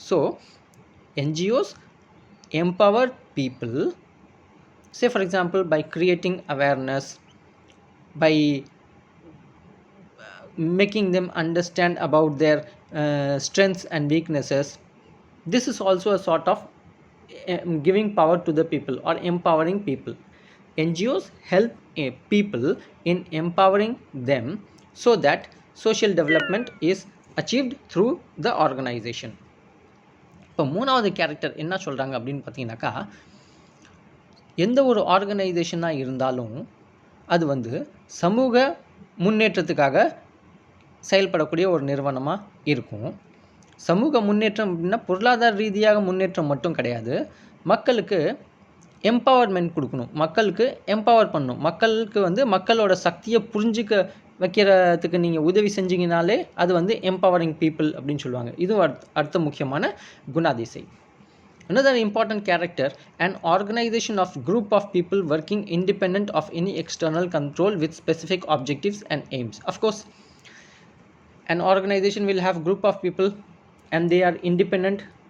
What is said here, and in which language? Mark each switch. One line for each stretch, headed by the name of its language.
English: So NGOs empower people, say for example by creating awareness, by making them understand about their strengths and weaknesses. This is also a sort of giving power to the people or empowering people. NGOs help people in empowering them so that social development is achieved through the organization.
Tamil: இப்போ மூணாவது character என்ன சொல்கிறாங்க அப்படின்னு பார்த்தீங்கன்னாக்கா, எந்த ஒரு ஆர்கனைசேஷனாக இருந்தாலும் அது வந்து சமூக முன்னேற்றத்துக்காக செயல்படக்கூடிய ஒரு நிறுவனமாக இருக்கும். சமூக முன்னேற்றம் அப்படின்னா பொருளாதார ரீதியாக முன்னேற்றம் மட்டும் கிடையாது, மக்களுக்கு எம்பவர்மெண்ட் கொடுக்கணும், மக்களுக்கு எம்பவர் பண்ணணும், மக்களுக்கு வந்து மக்களோட சக்தியை புரிஞ்சிக்க வைக்கிறதுக்கு நீங்கள் உதவி செஞ்சீங்கனாலே அது வந்து
English: empowering people
Tamil: அப்படின்னு சொல்லுவாங்க. இதுவும் அடுத்த முக்கியமான குணாதிசை.
English: Another important character, an organization of group of people working independent of any external control with specific objectives and aims. Of course, an organization will have group of people and they are independent.